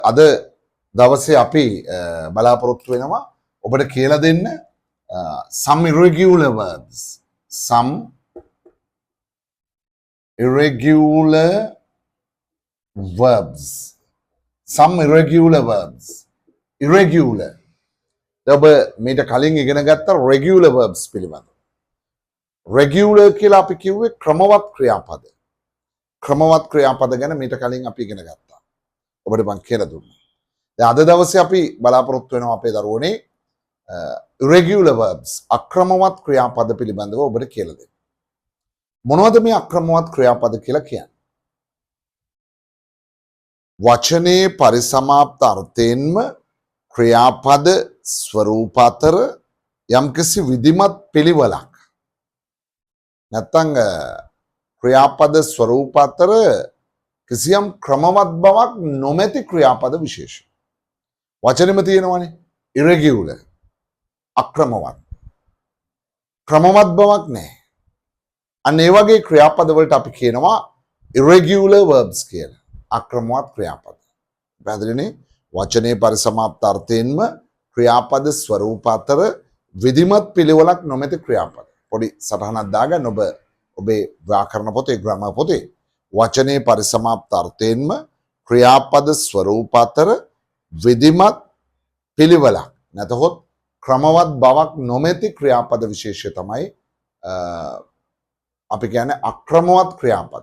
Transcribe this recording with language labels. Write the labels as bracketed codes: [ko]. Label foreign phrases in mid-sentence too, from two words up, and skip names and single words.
[si] අද දවසේ අපි බලාපොරොත්තු වෙනවා ඔබට කියලා දෙන්න [en] some irregular verbs. Some irregular verbs. Some irregular verbs. Irregular. [si] ඔබ මීට කලින් ඉගෙන ගත්ත [en] regular verbs [si] පිළිබඳව. Regular කියලා අපි කිව්වේ ක්‍රමවත් ක්‍රියාපද. ක්‍රමවත් ක්‍රියාපද ගැන මීට කලින් අපි ඉගෙන ගත්තා. ඔබට මම කියලා දුන්නා. දැන් අද දවසේ අපි බලාපොරොත්තු වෙනවා අපේ දරුවනේ [en] irregular verbs [si] අක්‍රමවත් ක්‍රියාපද පිළිබඳව ඔබට කියලා දෙන්න. මොනවද මේ අක්‍රමවත් ක්‍රියාපද කියලා කියන්නේ? වචනේ පරිසමාප්ත අර්ථයෙන්ම ක්‍රියාපද ස්වරූප අතර යම්කිසි විධිමත් පිළිවෙලක් නැත්නම් ක්‍රියාපද ස්වරූප අතර කිසියම් ක්‍රමවත් බවක් නොමැති ක්‍රියාපද විශේෂ. වචනෙම තියෙනවනේ irregular අක්‍රමවත්. ක්‍රමවත් බවක් නැහැ. අන්න ඒ වගේ ක්‍රියාපද වලට අපි කියනවා [en] irregular verbs [si] කියලා. අක්‍රමවත් ක්‍රියාපද. පැහැදිලිනේ? වචනේ පරිසමාප්ත අර්ථයෙන්ම ක්‍රියාපද ස්වරූප අතර විධිමත් පිළිවෙලක් නොමැති ක්‍රියාපද. පොඩි සටහනක් දාගන්න ඔබේ ව්‍යාකරණ පොතේ ග්‍රාමර් පොතේ. වචනේ පරිසමාප්ත අර්ථයෙන්ම ක්‍රියාපද ස්වරූප අතර විධිමත් පිළිවෙලක් නැතහොත් ක්‍රමවත් බවක් නොමැති ක්‍රියාපද විශේෂය තමයි අපි කියන්නේ අක්‍රමවත් ක්‍රියාපද.